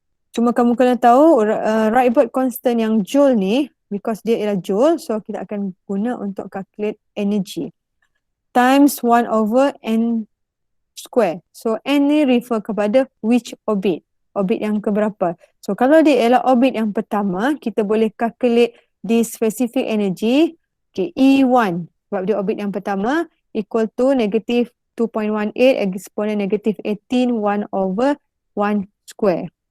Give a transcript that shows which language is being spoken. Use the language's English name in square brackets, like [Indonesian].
[Malay] Cuma kamu kena tahu Rydberg constant yang joule ni, because dia ialah joule, so kita akan guna untuk [English] calculate energy. Times 1 over n square. [Malay] So n ni refer kepada [English] which orbit. [Malay] Orbit yang keberapa. So kalau dia ialah orbit yang pertama, kita boleh [English] calculate the specific energy. [Malay] Okay, E1 sebab dia orbit yang pertama [English] equal to negative 2.18 exponent negative 18 1 over 1 square.